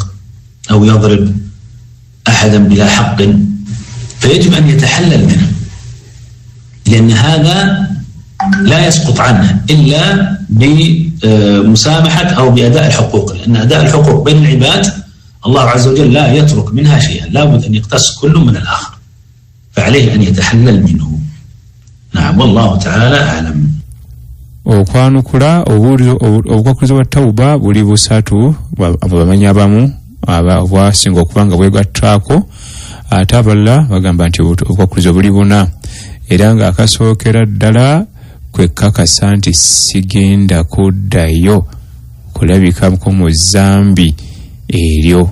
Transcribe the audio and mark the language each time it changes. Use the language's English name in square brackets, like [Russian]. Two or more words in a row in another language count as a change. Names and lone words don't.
[Arabic] أو يضرب أحدا بلا حق، فيجب أن يتحلل منه، لأن هذا لا يسقط عنه إلا بمسامحة أو بأداء الحقوق، لأن أداء الحقوق بين العباد الله عز وجل لا يترك منها شيئا، لابد أن يقتص كل من الآخر، فعليه أن يتحلل منه. نعم والله تعالى أعلم. [Ganda] Okwanukula obukwakulizo bwa tawuba buli busatu, abamanyi abamu obwasinga okuba nga bwegattaako, ate abalala bagamba nti obukwakulizo buli 4, era nga akasookera ddala kwekakasa nti sigenda kuddayo kulabikako mu zambi eryo.